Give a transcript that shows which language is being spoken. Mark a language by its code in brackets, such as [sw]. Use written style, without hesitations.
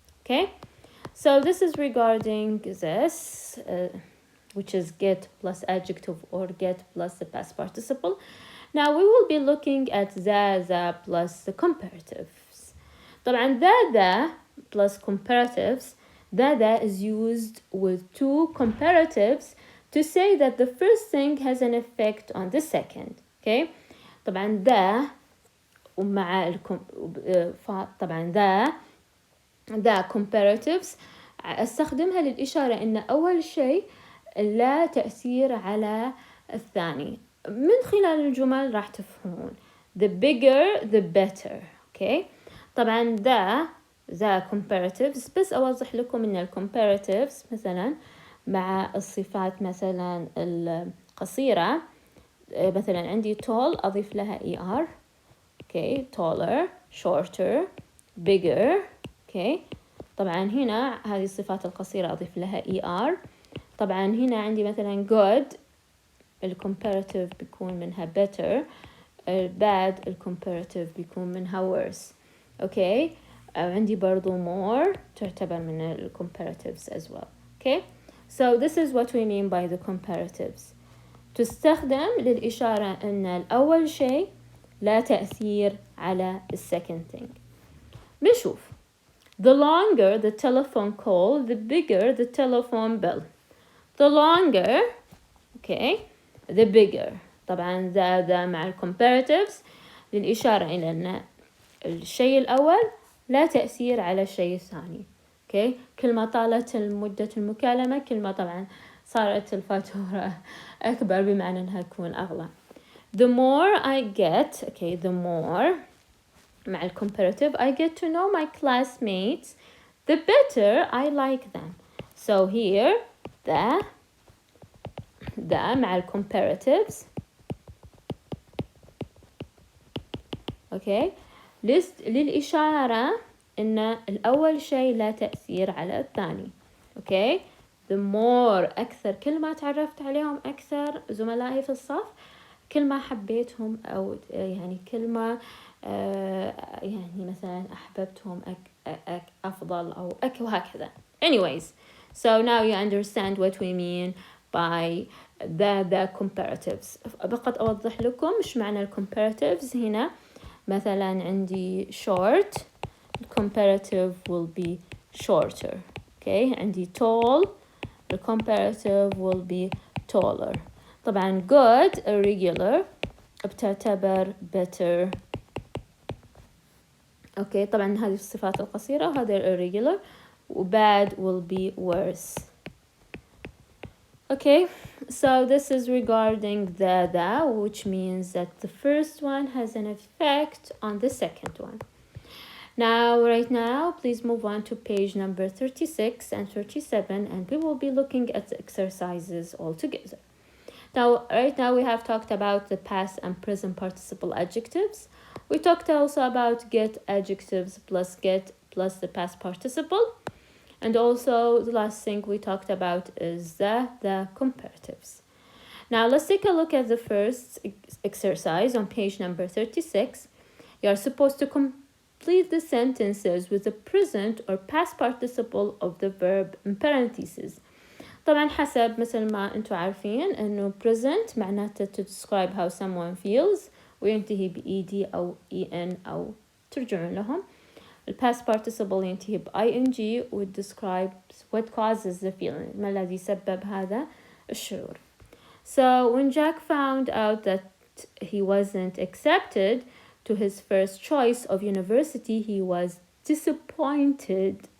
[en] Okay, so this is regarding this which is get plus adjective or get plus the past participle. Now we will be looking at the plus the comparatives. طبعا the plus comparatives the is used with two comparatives to say that the first thing has an effect on the second. [ar] Okay, طبعا the ومع طبعا the comparatives استخدمها للإشارة إن أول شيء لا تأثير على الثاني. من خلال الجمل راح تفهمون [en] the bigger the better. [ar] Okay, طبعا the comparatives بس أوضح لكم إن comparatives مثلا مع الصفات مثلا القصيرة، مثلا عندي tall أضيف لها er. [en] okay, taller, shorter, bigger. okay. [ar] طبعا هنا هذه الصفات القصيرة أضيف لها er. طبعا هنا عندي مثلا good الcomparative بيكون منها better، bad الcomparative بيكون منها worse. okay. عندي برضو more تعتبر من الcomparatives as well. [en] okay. So this is what we mean by the comparatives. [ar] تستخدم للإشارة أن الأول شيء لا تأثير على [en] second thing. [ar] بنشوف [en] the longer the telephone call the bigger the telephone bill. the longer okay the bigger. [ar] طبعا ذا مع comparatives للإشارة إلى أن الشيء الأول لا تأثير على الشيء الثاني. [en] okay. [ar] كل ما طالت مدة المكالمة كل ما طبعا صارت الفاتورة أكبر، بمعنى أنها تكون أغلى. [en] the more I get okay the more مع comparative I get to know my classmates the better I like them. [ar] so here the مع comparatives okay للإشارة إن الأول شيء لا تأثير على الثاني. [en] okay. the more [ar] أكثر، كل ما تعرفت عليهم أكثر زملائي في الصف كل ما حبيتهم، أو يعني كل ما يعني مثلا أحببتهم أفضل أو وهكذا. [en] anyways, so now you understand what we mean by the comparatives. [ar] بقد أوضح لكم إيش معنى comparatives. [en] هنا مثلا عندي short comparative will be shorter. okay. عندي tall the comparative will be taller. طبعا good irregular بتعتبر better. okay. [ar] طبعا هذه الصفات القصيرة وهذا irregular. [en] bad will be worse. okay. so this is regarding the which means that the first one has an effect on the second one. Now, right now, please move on to page number 36 and 37, and we will be looking at the exercises all together. Now, right now, we have talked about the past and present participle adjectives. We talked also about get adjectives plus get plus the past participle. And also, the last thing we talked about is the comparatives. Now, let's take a look at the first exercise on page number 36. You are supposed to complete the sentences with the present or past participle of the verb in parentheses. [ar] طبعا حسب مثل ما انتوا عارفين انه present معناته to describe how someone feels وينتهي ب ed أو en أو ترجعون لهم. [en] The past participle [ar] ينتهي ب [en] ing which describes what causes the feeling، [ar] ما الذي سبب هذا الشعور. [en] So when Jack found out that he wasn't accepted to his first choice of university, he was disappointed.